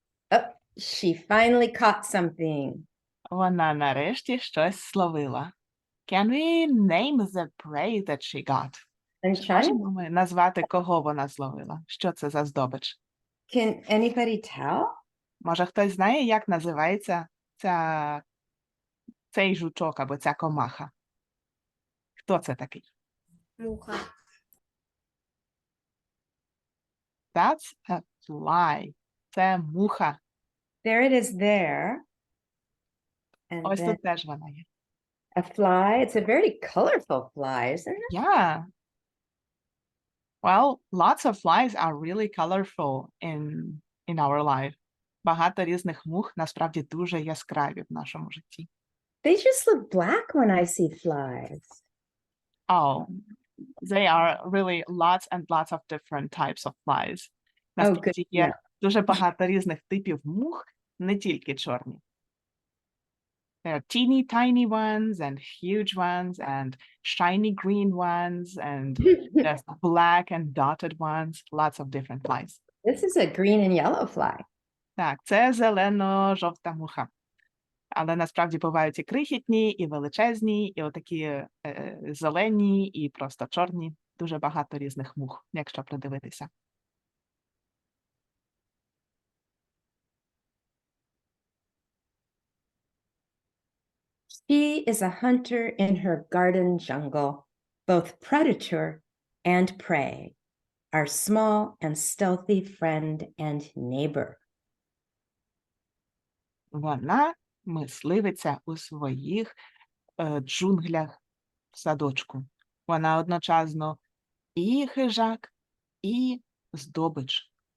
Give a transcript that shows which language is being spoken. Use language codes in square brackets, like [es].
[en] Oh, she finally caught something. [uk] Вона нарешті щось словила. [en] Can we name the prey that she got? I'm [uk] Чи [en] trying. [uk] можемо ми назвати, кого вона зловила? Що це за здобич? [en] Can anybody tell? [uk] Може, хтось знає, як називається цей жучок або ця комаха? Хто це такий? Муха. [en] That's a fly. [uk] Це муха. [en] There it is there. And [uk] Ось [en] then [uk] тут теж вона є. [en] a fly. It's a very colorful fly, isn't it? Yeah. Well, lots of flies are really colorful in our life. [uk] Багато різних мух насправді дуже яскраві в нашому житті. [en] They just look black when I see flies. Oh, they are really lots and lots of different types of flies. [uk] Насправді [en] good to [uk] є дуже багато різних типів мух, не тільки чорні. [en] There are teeny tiny ones and huge ones and shiny green ones and just black and dotted ones. Lots of different flies. This is a green and yellow fly. [uk] Так, це зелено-жовта муха. Але насправді бувають і крихітні, і величезні, і отакі зелені, і просто чорні. Дуже багато різних мух, якщо придивитися. [en] She is a hunter in her garden jungle, both predator and prey, our small and stealthy friend and neighbor. [uk] Вона мисливиця у своїх джунглях в садочку. Вона одночасно і хижак, і здобич.